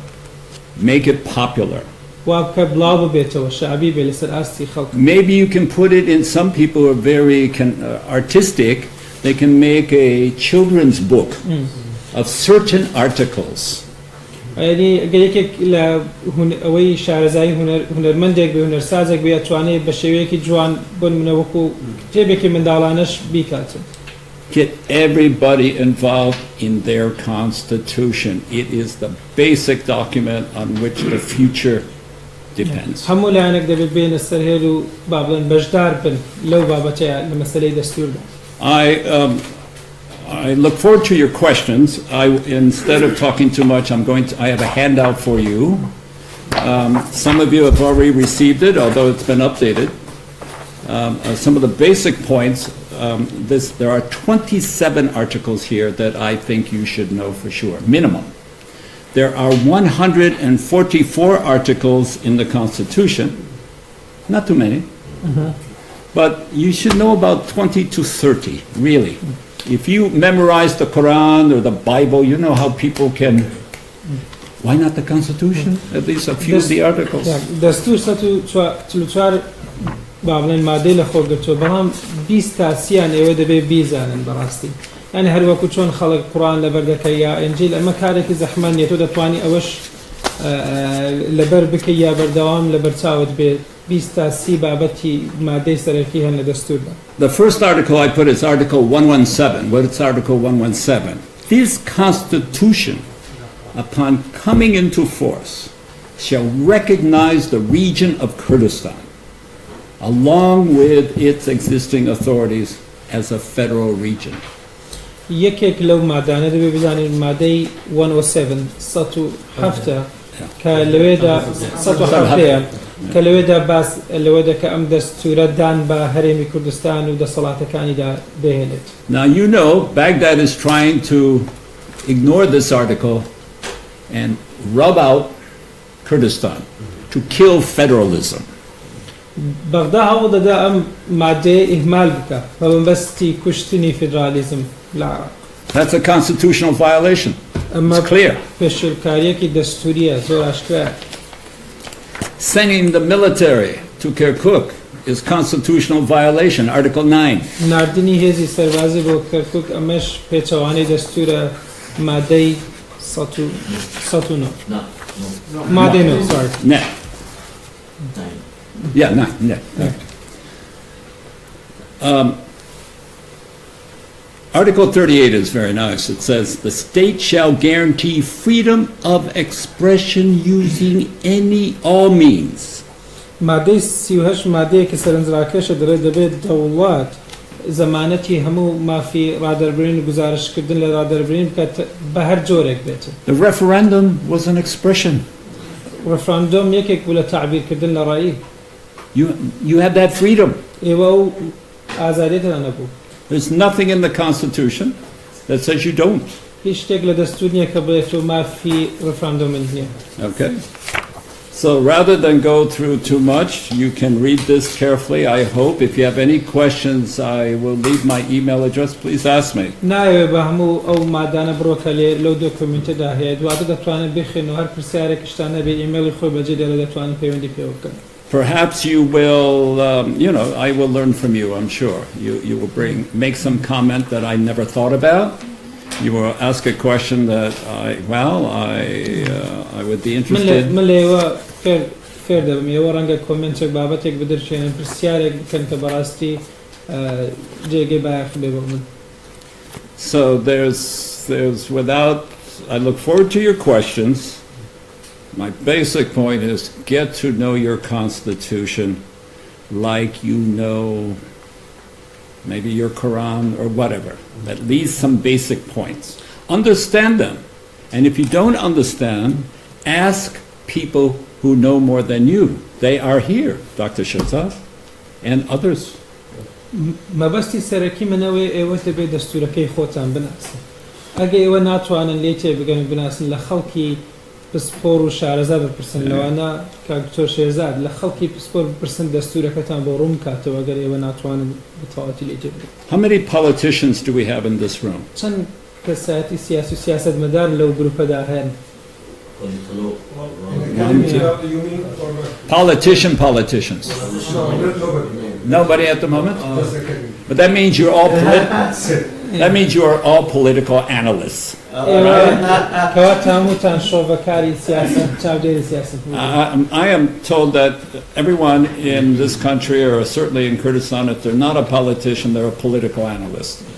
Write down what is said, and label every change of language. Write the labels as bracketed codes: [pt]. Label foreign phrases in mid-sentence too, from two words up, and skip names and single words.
[en] Make it popular. [ckb] وا بکە بڵاو ببێتەوە، شعبی بێ لەسەر ئاستی خەڵک. [en] Maybe you can put it in, some people are very artistic, they can make a children's book of certain articles. [ckb] یعنی ئەگەر یەکێک لە ئەوەی شارەزایی هونەرمەندێک بێ هونەرسازێک بێ ئەتوانێت بە شێوەیەکی جوان بۆ نمونە وەکو کتێبێکی منداڵانەش بیکاتن. [en] Get everybody involved in their constitution. It is the basic document on which the future depends. [ckb] هەموو لایەنێک دەبێت بێنە سەرهێڵ و با بڵێن بەشدار بن لەو بابەتەیە لە مەسەلەی دەستووردا. [en] I look forward to your questions. Instead of talking too much, I have a handout for you. Some of you have already received it, although it's been updated. Some of the basic points. There are 27 articles here that I think you should know for sure, minimum. There are 144 articles in the Constitution, not too many, but you should know about 20 to 30, really. If you memorize the Quran or the Bible, you know how people can... Why not the Constitution? At least a few of the articles. [ckb] با بڵێن مادەی لە خۆگرتووە بەڵام 20 تا 30 ئێوە دەبێت بیزانن بەڕاستی يعني هر وەکو چۆن خەڵک قورآن لەبەر دەکەی یا ئەنجیل ئەمە کارێکی زەحمە نیە تۆ دەتوانی ئەوەش لەبەر بکەی یا بەردەوام لەبەر چاوت بێت 20 تا 30 بابەتی مادەی سەرەکی هەن لە دەستووردا. [en] The first article I put is Article 117. What is Article 117? This Constitution, upon coming into force, shall recognize the region of Kurdistan, along with its existing authorities, as a federal region. [ckb] یەکێک لەو مادانە دەبێ بزانین مادەی 107 107 کە لەوێدا 107 کە لەوێدا باس لەوە دەکە ئەم دەستوورە دان بە هەرێمی کوردستان و دەسەڵاتەکانیدا دەهێنێت. [en] Now you know Baghdad is trying to ignore this article and rub out Kurdistan to kill federalism. [ckb] بەغدا هەوڵ دەدا ئەم مادەیە ئیهمال بکە بە مەبەستی کوشتنی فیدرالیزم لە عێراق. [en] That's a constitutional violation. It's clear. [ckb] پێشێلکاریەکی دەستووریە زۆر ئاشکرا. [en] Sending the military to Kirkuk is constitutional violation, Article 9. [ckb] ناردنی هێزی سەربازی بۆ کەرکوک ئەمەش پێچەوانەی دەستوورە مادەی 109. مادەی 9 sorry. [en] No. Yeah, no. Article 38 is very nice. It says, the state shall guarantee freedom of expression using all means. [ckb] مادەی 38 مادەیەکی سەرنجڕاکێشە دەبێت دەوڵات زەمانەتی هەموو مافی ڕادەربرین و گزارشکردن لە ڕادەربرین بکات بە هەر جۆرێک بێت. [en] The referendum was an expression. [ckb] ڕەفراندۆم یەکێک بوو لە تعبیرکردن لە ڕایی. [en] You had that freedom. [ckb] ئێوە و ئازادیتان نەبوو. [en] There's nothing in the Constitution that says you don't. [ckb] هیچ شتێک لە دەستوور نییە کە بڵێت و مافی ڕەفراندۆمت نییە. [en] Okay. So rather than go through too much, you can read this carefully, I hope. If you have any questions, I will leave my email address. Please ask me. [ckb] نایوێ بە هەموو ئەو مادانە بڕۆکە لێ لەو دۆکومنتەدا هەیە دواتر دەتوانن بخوێن و هەر پرسیارێکیشتان هەبێ ئیمێلی خۆی بەجێ لێرە دەتوانن پەیوەندی پێ بکەن. [en] Perhaps you will, I will learn from you, I'm sure. You will make some comment that I never thought about. You will ask a question that I would be interested. [ckb] من لێوە فێر دەبم ئێوە ڕەنگە کۆمنتێک بابەتێک بدرچێنن پرسیارێک بکەن کە بەڕاستی جێگەی بایەخ بێ بۆ من. [en] So there's I look forward to your questions. My basic point is get to know your Constitution like you know maybe your Quran or whatever. At least some basic points. Understand them. And if you don't understand, ask people who know more than you. They are here, Dr. Shazad and others. [ckb] مەبەستی سەرەکی منەوەی ئێوە دەبێت دەستوورەکەی خۆتان بناسن. ئەگە ئێوە ناتوانن لێ تێبگەن بناسن لە خەڵکی پسپۆر و شارەزا بپرسن لەوانە کاکتۆر شێرزاد لە خەڵکی پسپۆر بپرسن دەستوورەکەتان بۆ ڕوون کاتەوە ئەگەر ئێوە ناتوانن بەتەواوەتی لێ تێبگەن. [en] How many politicians do we have in this room? [ckb] چەند کەسایەتی سیاسی و سیاسەتمەدار لەو گروپەدا هەن؟ [en] Politicians. Nobody at the moment? But that means you're all political analysts. I am told that everyone in this country, or certainly in Kurdistan, if they're not a politician, they're a political analyst.